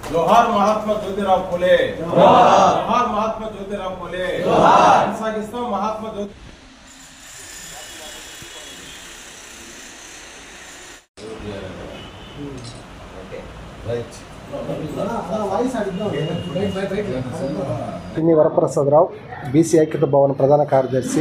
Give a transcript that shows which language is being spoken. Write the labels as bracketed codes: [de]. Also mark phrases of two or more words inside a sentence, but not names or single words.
[mr] जोहार महात्मा ज्योतिराव फुले, जोहार महात्मा ज्योतिराव फुले, [te] కొనసాగిస్తాం మహాత్మా జ్యోతి. పిన్ని వరప్రసాదరావు, బీసీ ఐక్యత భవన్ ప్రధాన కార్యదర్శి.